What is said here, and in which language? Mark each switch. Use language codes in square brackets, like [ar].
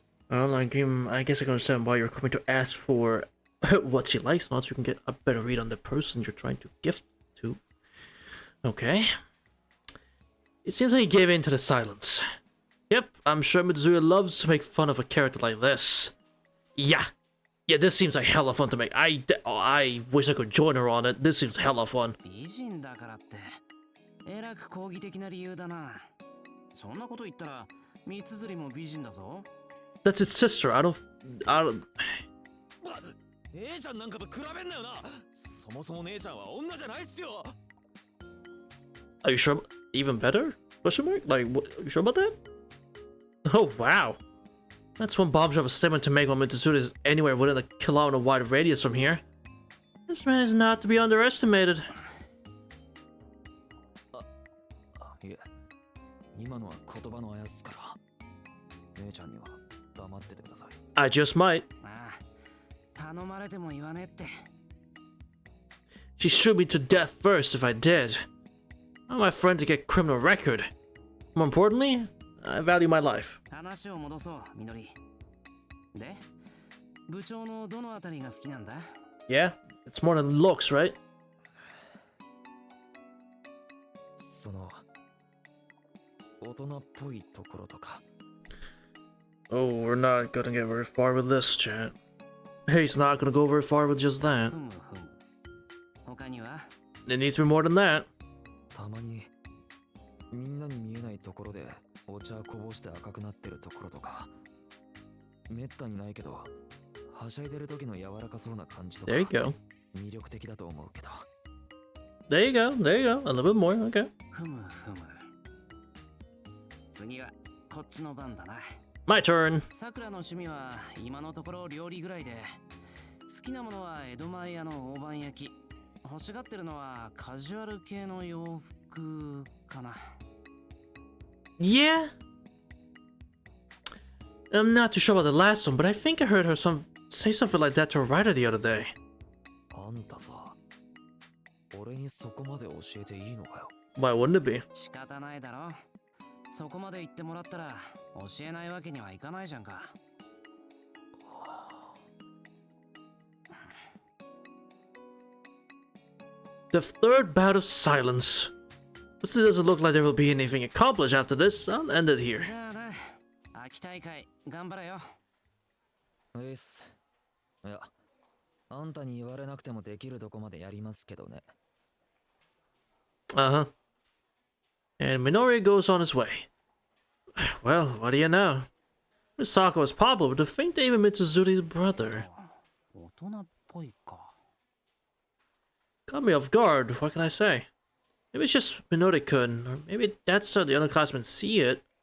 [en] Well, I guess I can understand why you're coming to ask for what she likes, unless you can get a better read on the person you're trying to gift to. Okay. It seems like you gave in to the silence. Yep, I'm sure Mitsuya loves to make fun of a character like this. Yeah. Yeah, this seems like hella fun to make. I wish I could join her on it. This seems hella fun. [ja] 美人だからって、えらく抗議的な理由だな。そんなこと言ったら、三つりも美人だぞ。 [en] That's his sister. I don't. [ja] 姉ちゃんなんかと比べんなよな。そもそも姉ちゃんは女じゃないっすよ。 [en] Are you sure? Even better? Question mark? Like, what, you sure about that? Oh, wow. That's one bombshell of a statement to make when Mitsuda is anywhere within a kilometer-wide radius from here. This man is not to be underestimated. [ja] いえ、今のは言葉のあやっすから。姉ちゃんには黙っててください。 [en] I just might. [ja] ああ、頼まれても言わねえって。 [en] She shoot me to death first if I did. I want my friend to get criminal record. More importantly, I value my life. [ja] 話を戻そう、みのり。で、部長のどのあたりが好きなんだ？ [en] Yeah, it's more than looks, right? [ja] その大人っぽいところとか。 [en] Oh, we're not gonna get very far with this, chat. He's not gonna go very far with just that. [ja] ふむふむ。他には？ [en] It needs to be more than that. [ja] たまにみんなに見えないところでお茶こぼして赤くなってるところとか。めったにないけど、はしゃいでる時の柔らかそうな感じとか。 [en] There you go. [ja] 魅力的だと思うけど。 [en] There you go. There you go. A little bit more. Okay. [ja] ふむふむ。次はこっちの番だな。 [en] My turn. [ja] さくらの趣味は今のところ料理ぐらいで、好きなものは江戸前屋の大判焼き。欲しがってるのはカジュアル系の洋服かな。 [en] Yeah. I'm not too sure about the last one, but I think I heard her say something like that to a writer the other day. [ja] あんたさ、俺にそこまで教えていいのかよ。 [en] Why wouldn't it be? [ja] 仕方ないだろ。そこまで言ってもらったら教えないわけにはいかないじゃんか。 [en] The third bout of silence. Since it doesn't look like there will be anything accomplished after this, I'll end it here. [ja] じゃあな、秋大会頑張れよ。っす。いや、あんたに言われなくてもできるとこまでやりますけどね。 [en] Uh-huh. And Minoru goes on his way. Well, what do you know? Misako was popular, but to think they even Mitsuzuri's brother. [ja] 大人っぽいか。 [en] Caught me off guard, what can I say? Maybe it's just Minoru-kun, or maybe that's how the other classmen see it.